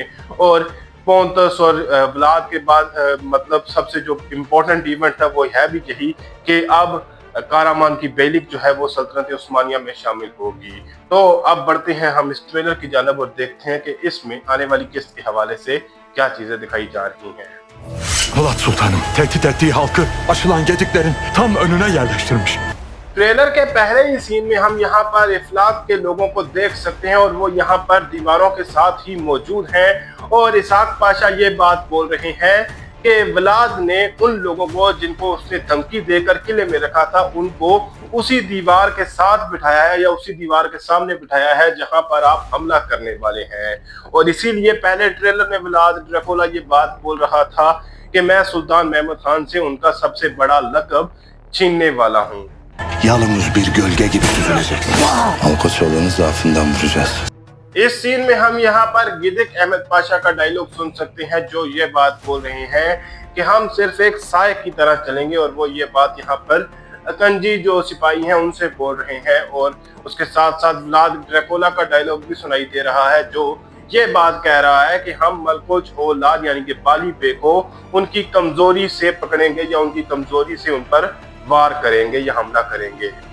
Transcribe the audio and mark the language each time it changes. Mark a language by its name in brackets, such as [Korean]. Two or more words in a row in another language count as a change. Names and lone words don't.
[Hindi] और पोंतस और व्लाद के बाद मतलब सबसे जो [English] important event [Hindi] है वो है भी यही कि अब कारामान की बेलिक जो है वो सल्तनत उस्मानिया में शामिल होगी। तो अब बढ़ते हैं हम इस ट्रेलर की जानिब और देखते हैं कि इसमें आने वाली किस्त के हवाले से क्या चीजें दिखाई जा रही हैं। [Turkish] Vlad Sultanım, tehdit ettiği halkı aşılan gediklerin tam önüne yerleştirmiş. [Hindi] ट्रेलर के पहले ही सीन में हम यहाँ पर इफलाक के लोगों को देख सकते हैं और वो यहाँ पर दीवारों के साथ ही मौजूद हैं और इसाक पाशा ये बात बोल रहे हैं कि व्लाद ने उन लोगों को जिनको उसने धमकी देकर किले में रखा था उनको उसी दीवार के साथ बिठाया है या उसी दीवार के सामने बिठाया है जहां पर आप हमला करने वाले हैं। और इसीलिए पहले ट्रेलर में व्लाद ड्रैकुला ये बात बोल रहा था कि मैं सुल्तान महमद खान से उनका सबसे बड़ा लक़ब छीनने वाला हूँ। [Turkish] Yalnız bir gölge gibi süzülecek. Halkaçoğlu'nu zaafından vuracağız. [Hindi] इस सीन में हम यहाँ पर गिदिक अहमद पाशा का डायलॉग सुन सकते हैं जो ये बात बोल रहे हैं कि हम सिर्फ एक साए की तरह चलेंगे, और वो ये बात यहाँ पर अकंजी जो सिपाही हैं उनसे बोल रहे हैं। और उसके साथ साथ व्लाद ड्रैकुला का डायलॉग भी सुनाई दे रहा है जो ये बात कह रहा है कि हम मलकुच औलाद यानी कि बाली बे को उनकी कमजोरी से पकड़ेंगे या उनकी कमजोरी से उन पर वार करेंगे या हमला करेंगे।